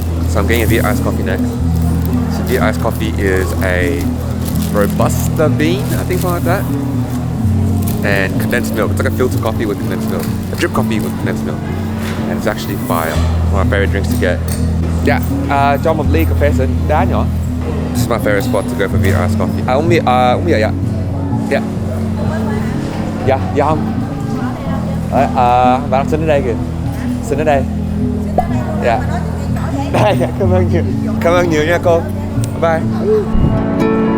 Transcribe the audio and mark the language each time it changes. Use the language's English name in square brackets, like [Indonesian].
[English] So I'm getting a Viet iced coffee next. So Viet iced coffee is a Robusta bean, I think something like that. And condensed milk. It's like a filter coffee with condensed milk. A drip coffee with condensed milk. And it's actually fire. One of my favorite drinks to get. [Vietnamese] Yeah, cho một ly cà phê đá nhỏ. [English] This is my favorite spot to go for Viet iced coffee. [Vietnamese] Uống bia dạ. Dạ. Dạ, dạ không? Bạn xin ở đây kìa. Xin ở đây. Dạ. Đây, cảm ơn nhiều. Cảm ơn nhiều nha cô. [English] Bye bye.